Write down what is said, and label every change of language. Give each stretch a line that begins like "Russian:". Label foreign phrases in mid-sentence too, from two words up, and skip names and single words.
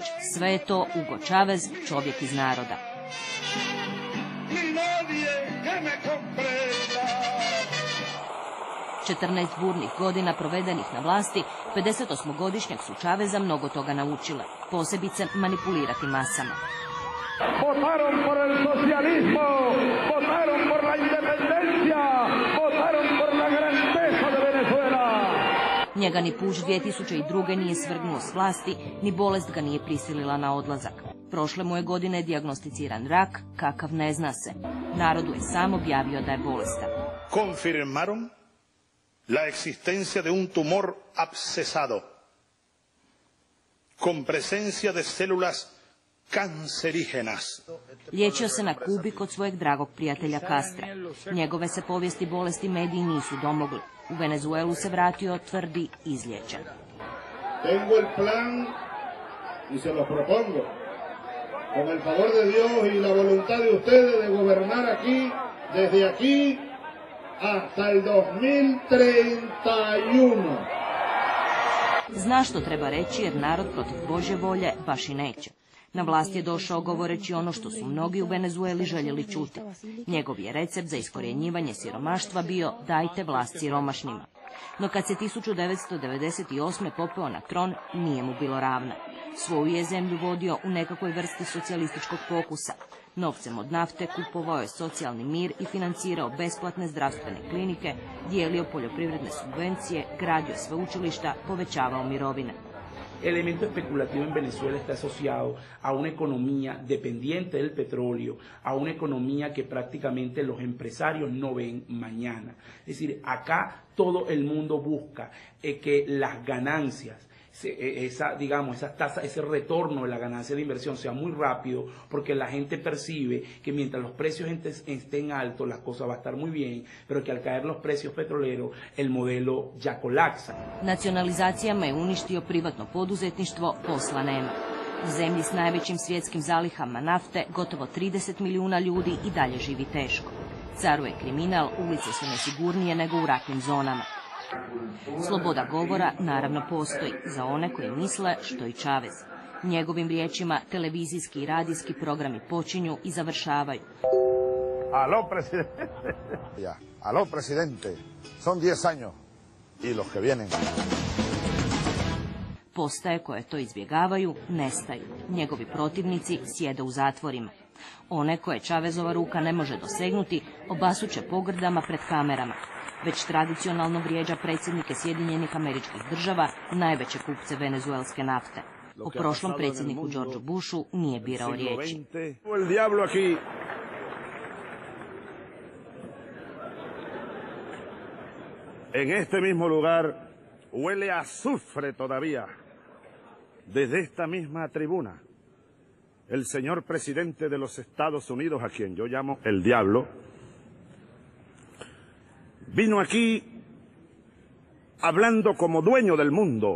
Croatian: Sve je to Hugo Chavez, čovjek iz naroda. Četrnaest burnih godina provedenih na vlasti, 58-godišnjak su Chaveza mnogo toga naučile, posebice manipulirati masama.
Spanish: Votaron por el socialismo, votaron por la independencia, votaron por la grandeza de Venezuela.
Croatian: Njega ni puč 2002. nije svrgnuo s vlasti, ni bolest ga nije prisilila na odlazak. Prošle mu je godine dijagnosticiran rak, kakav ne zna se. Narodu je sam objavio da je bolestan.
Spanish: Confirmaron la existencia de un tumor abscesado, con presencia de células kancerígenas.
Croatian: Liječio se na Kubi kod svojeg dragog prijatelja Castra. Njegove se povijesti bolesti mediji nisu domogli. U Venezuelu se vratio tvrdi izliječen.
Spanish: Tengo el plan y se lo propongo. Con el favor de Dios y la voluntad de ustedes de gobernar aquí, desde aquí hasta el 2031.
Croatian: Zna što treba reći jer narod protiv Božje volje baš i neće. Na vlast je došao govoreći ono što su mnogi u Venezueli željeli čuti. Njegov je recept za iskorjenjivanje siromaštva bio dajte vlast siromašnima. No kad se 1998. popeo na tron, nije mu bilo ravna. Svoju je zemlju vodio u nekakvoj vrsti socijalističkog pokusa. Novcem od nafte kupovao je socijalni mir i financirao besplatne zdravstvene klinike, dijelio poljoprivredne subvencije, gradio sveučilišta, povećavao mirovine.
Spanish: El elemento especulativo en Venezuela está asociado a una economía dependiente del petróleo, a una economía que prácticamente los empresarios no ven mañana. Es decir, acá todo el mundo busca que las ganancias, esa tasa, ese retorno de la ganancia de inversión sea muy rápido, porque la gente percibe que mientras los precios estén altos, las cosas va a estar muy bien, pero que al caer los precios petroleros, el modelo ya colapsa.
Croatian: Nacionalizacijama je uništio privatno poduzetništvo, posla nema. U zemlji s najvećim svjetskim zalihama nafte gotovo 30 milijuna ljudi i dalje živi teško. Caruje kriminal, ulice su nesigurnije nego u ratnim zonama. Sloboda govora naravno postoji za one koji misle što i Chavez. Njegovim riječima televizijski i radijski programi počinju i završavaju.
Spanish: Aló, presidente. Ya, aló, presidente. Son 10 años y los que vienen.
Croatian: Postaje koje to izbjegavaju nestaju. Njegovi protivnici sjede u zatvorima. One koje Chavezova ruka ne može dosegnuti obasuće pogrdama pred kamerama. Već tradicionalno vrijeđa predsjednike Sjedinjenih Američkih Država, najveće kupce venezuelske nafte. O prošlom predsjedniku Georgeu Bushu nije birao riječi.
Spanish: En este mismo lugar huele a azufre todavía. Desde esta misma tribuna, el señor presidente de los Estados Unidos, a quien yo llamo el diablo, vino aquí hablando como dueño del mundo.